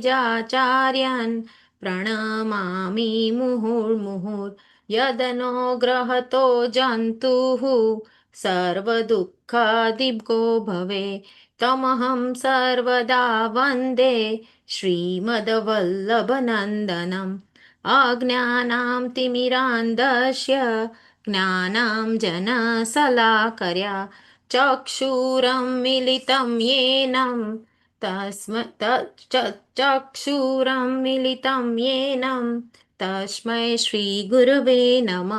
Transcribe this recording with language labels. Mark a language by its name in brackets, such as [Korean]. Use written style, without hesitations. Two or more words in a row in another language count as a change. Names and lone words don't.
[Sanskrit] જાચાર્યન પ્રણમામિ મુહુર્મુહુર યદનો ગ્રહતો જંતુઃ સર્વદુઃખાદિભ્યો ભવે તમહં સર્વદા વંદે શ્રીમદવલ્લભનંદનમ अज्ञानां तिमिरान्धस्य ज्ञानाञ्जनशलाकया चक्षुरुन्मीलितं येन तस्मै श्रीगुरवे नमः।